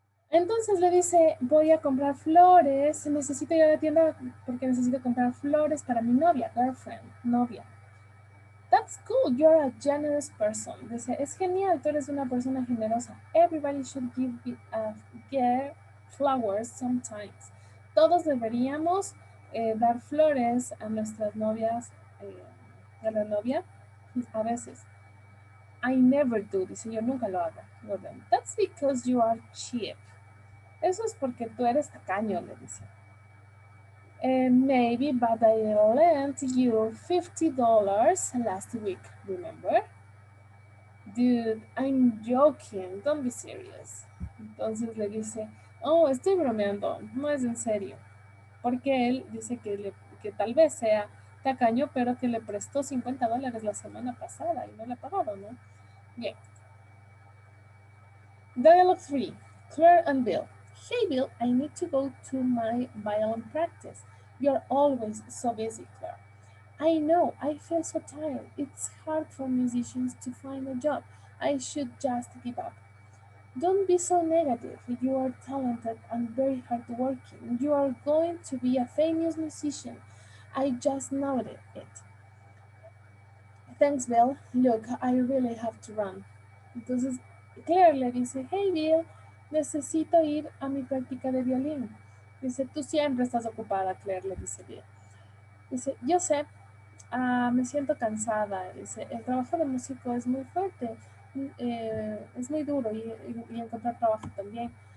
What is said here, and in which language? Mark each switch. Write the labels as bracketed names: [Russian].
[Spanish] Entonces le dice, voy a comprar flores, necesito ir a la tienda porque necesito comprar flores para mi novia, girlfriend, novia. [English] That's cool, you're a generous person. [Spanish] Dice, es genial, tú eres una persona generosa. [English] Everybody should give flowers sometimes. [Spanish] Todos deberíamos dar flores a nuestras novias, a la novia, a veces. [English] I never do, [Spanish] dice, yo nunca lo hago. [English] That's because you are cheap. [Spanish] Eso es porque tú eres tacaño, le dice. [English] Maybe, but I lent you $50 last week, remember? Dude, I'm joking, don't be serious. [Spanish] Entonces le dice, oh, estoy bromeando, no es en serio. Porque él dice que tal vez sea tacaño, pero que le prestó $50 la semana pasada y no le ha pagado, ¿no? Bien. [English] Dialogue 3. Claire and Bill. Hey Bill, I need to go to my violin practice. You're always so busy, Claire. I know, I feel so tired. It's hard for musicians to find a job. I should just give up. Don't be so negative. You are talented and very hardworking. You are going to be a famous musician. I just know it. Thanks, Bill. Look, I really have to run. [Spanish] Entonces, Claire le dice, hey, Bill, necesito ir a mi práctica de violín. Dice, tú siempre estás ocupada, Claire, le dice Bill. Dice, yo sé, me siento cansada. Dice, el trabajo de músico es muy fuerte, es muy duro y encontrar trabajo también.